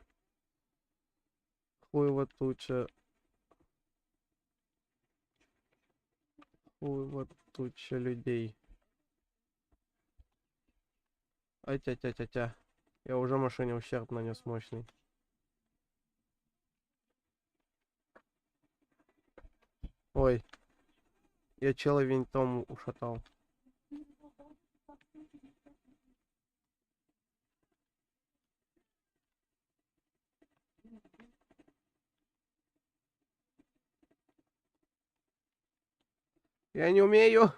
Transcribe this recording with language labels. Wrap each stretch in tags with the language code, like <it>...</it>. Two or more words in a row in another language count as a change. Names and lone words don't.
<ru>Хуй вот туча. Хуй вот туча людей. Ай-тя-тя-тя-тя. Я уже машине ущерб нанес мощный. Ой, я чела винтом ушатал. Я не умею.</ru>